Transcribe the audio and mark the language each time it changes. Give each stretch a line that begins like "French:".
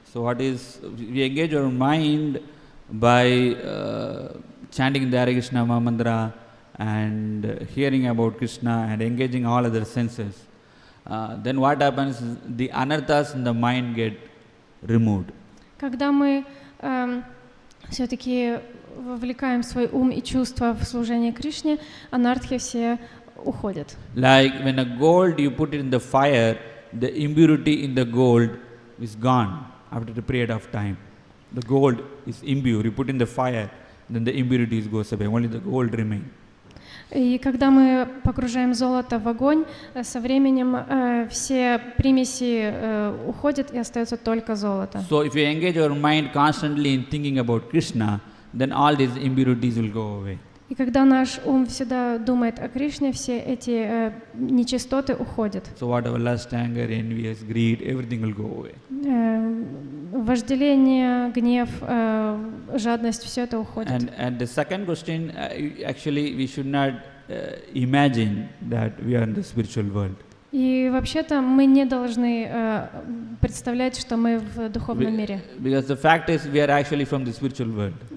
English: So what is, we engage our mind by chanting the Hare Krishna Mahamantra and hearing about Krishna and engaging all other senses. Then what happens is the anarthas in the mind get removed.
Russian: Когда мы все-таки вовлекаем свой ум и чувства в служение Кришне, анартхи все уходят.
English: Like when a gold you put it in the fire, the impurity in the gold is gone after the period of time. The gold is impure. You put in the fire, then the impurities goes away. Only the gold remains.
Russian: И когда мы погружаем золото в огонь, со временем все примеси уходят и остается только золото.
English: So if you engage your mind constantly in thinking about Krishna, then all these impurities will go away.
Russian: И когда наш ум всегда думает о Кришне, все эти нечистоты уходят.
English: So whatever lust, anger, envy, greed, everything will go away.
Russian: Вожделение, гнев, жадность, все это уходит.
English: And the second question, actually, we should not imagine that we are in the spiritual world.
Russian: И вообще-то мы не должны представлять, что мы в духовном мире.
English: Because the fact is, we are actually from the spiritual world.